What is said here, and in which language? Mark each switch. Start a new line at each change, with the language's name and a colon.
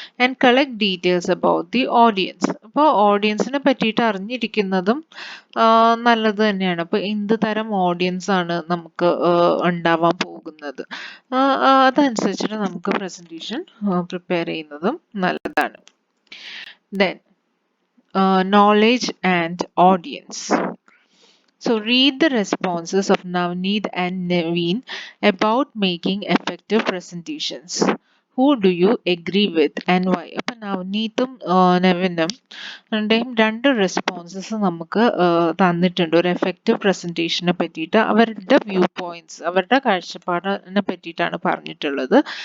English: And collect details about the audience.
Malayalam: അപ്പോൾ ഓഡിയൻസിനെ പറ്റിയിട്ട് അറിഞ്ഞിരിക്കുന്നതും നല്ലത് തന്നെയാണ്. അപ്പോൾ എന്ത് തരം ഓഡിയൻസ് ആണ് നമുക്ക് ഉണ്ടാവാൻ പോകുന്നത്, അതനുസരിച്ചിട്ട് നമുക്ക് പ്രസന്റേഷൻ പ്രിപ്പയർ ചെയ്യുന്നതും നല്ലതാണ്.
English: Then knowledge and audience. So read the responses of Navneet and Naveen about making effective presentations. Who do you agree with and why?
Malayalam: അപ്പോൾ നവനീതും നവീനും രണ്ട് റെസ്പോൺസസ് നമുക്ക് തന്നിട്ടുണ്ട് ഒരു എഫക്റ്റീവ് പ്രസന്റേഷനെ പറ്റിയിട്ട്. അവരുടെ വ്യൂ പോയിന്റ്സ്, അവരുടെ കാഴ്ചപ്പാടിനെ പറ്റിയിട്ടാണ് പറഞ്ഞിട്ടുള്ളത്.